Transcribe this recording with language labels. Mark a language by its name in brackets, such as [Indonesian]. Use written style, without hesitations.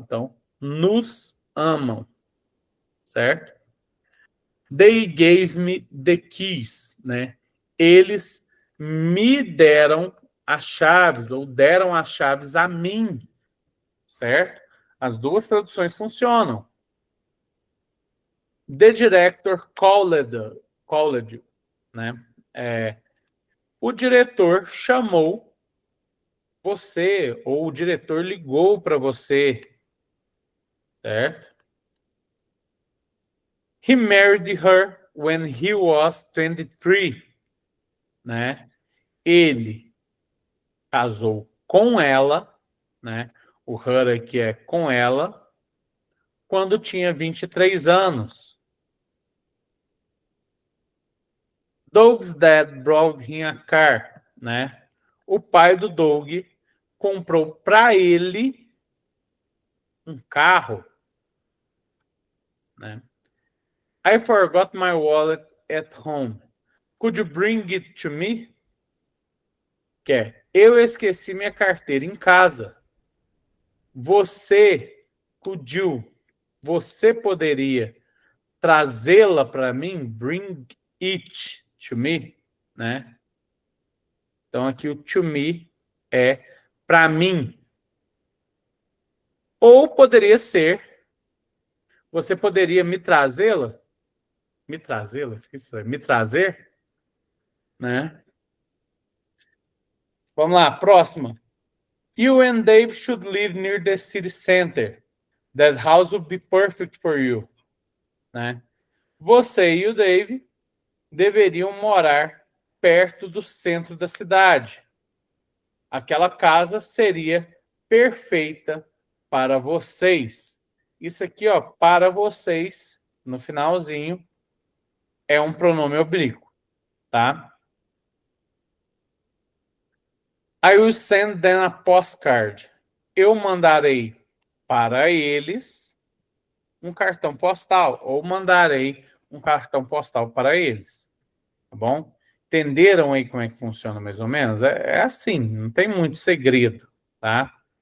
[Portuguese] Então, nos amam, certo? [English] They gave me the keys, [Portuguese] né? Eles me deram as chaves, ou deram as chaves a mim, certo? As duas traduções funcionam. [English] The director called you, né? [Portuguese] O diretor chamou você, ou o diretor ligou para você, certo? [English] He married her when he was 23, né? [Portuguese] Ele casou com ela, né? O her aqui é com ela, quando tinha 23 anos. [English] Doug's dad brought him a car, né? [Portuguese] O pai do Doug comprou para ele um carro, né? [English] I forgot my wallet at home. Could you bring it to me? [Portuguese] Que é, eu esqueci minha carteira em casa. Você, [English] could you, [Portuguese] você poderia trazê-la para mim? [English] Bring it to me, né? [Portuguese] Então, aqui o to me é para mim. Ou poderia ser, você poderia me trazê-la? Me trazê-la? Fica estranho. Me trazer? Né? Vamos lá, próxima. [English] You and Dave should live near the city center. That house would be perfect for you. [Portuguese] Né? Você e o Dave deveriam morar perto do centro da cidade. Aquela casa seria perfeita para vocês. Isso aqui, ó, para vocês, no finalzinho, é um pronome oblíquo, tá? [English] I will send them a postcard. [Portuguese] Eu mandarei para eles um cartão postal, ou mandarei um cartão postal para eles, tá bom? Entenderam aí como é que funciona mais ou menos? É assim, não tem muito segredo, tá?